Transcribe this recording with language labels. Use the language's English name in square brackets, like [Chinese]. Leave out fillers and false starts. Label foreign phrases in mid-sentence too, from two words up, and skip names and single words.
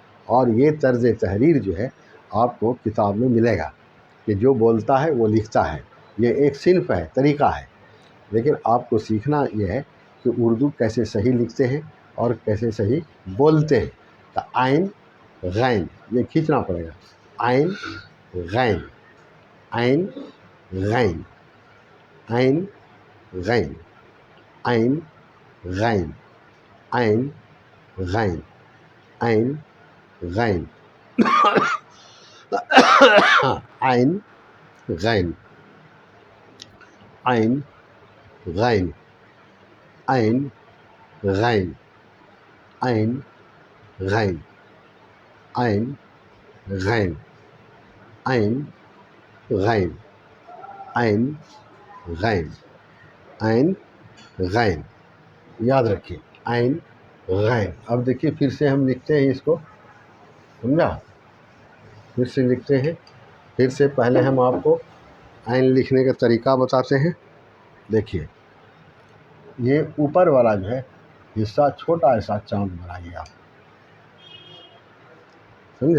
[Urdu] اور یہ طرز تحریر جو ہے آپ کو کتاب میں ملے گا کہ جو بولتا ہے وہ لکھتا ہے، یہ ایک صنف ہے، طریقہ ہے۔ لیکن آپ کو سیکھنا یہ ہے کہ اردو کیسے صحیح لکھتے ہیں اور کیسے صحیح بولتے ہیں۔ تو عین غین یہ کھینچنا پڑے گا، عین غین، عین غین، عین غین، عین غین، عین غین، عین غین، عین غین، عین غین، عین غین، عین غین، عین غین، عین غین، عین غین، عین غین۔ یاد رکھیے، عین غین۔ اب دیکھیے پھر سے ہم لکھتے ہیں اس کو، سمجھا؟ پھر سے لکھتے ہیں، پھر سے پہلے ہم آپ کو عین لکھنے کا طریقہ بتاتے ہیں۔ دیکھیے، یہ اوپر والا جو ہے حصہ چھوٹا ایسا چاند بنائیے آپ، سمجھا؟